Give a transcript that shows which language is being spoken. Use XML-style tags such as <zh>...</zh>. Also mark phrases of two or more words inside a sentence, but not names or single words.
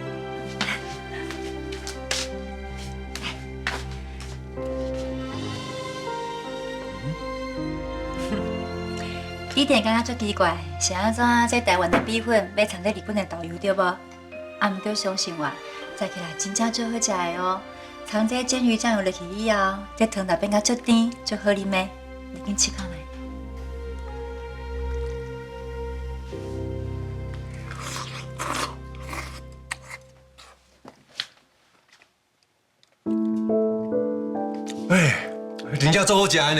<nan>你定感覺足奇怪，是安怎？這台灣的米粉要摻在日本的豆油對無？啊，毋對，相信我，食起來真正足好食的哦。摻這煎魚醬油落去以後，這湯就變甲足甜、足好啉的，你緊試看覓。真正足好食的呢。</nan>